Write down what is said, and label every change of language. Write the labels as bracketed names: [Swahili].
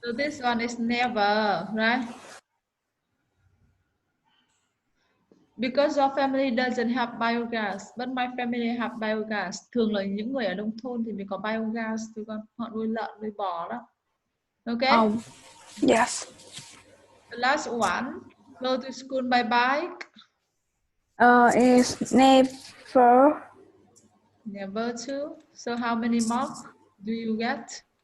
[English] So this one is never, right? Because your family doesn't have biogas, but my family have biogas. [Vietnamese] Thường là những người ở nông thôn thì mới có biogas thôi con. Họ nuôi lợn, nuôi bò đó. Okay? [English] Yes. The last one, go to school by bike. Is never. Never to. So how many marks do you get?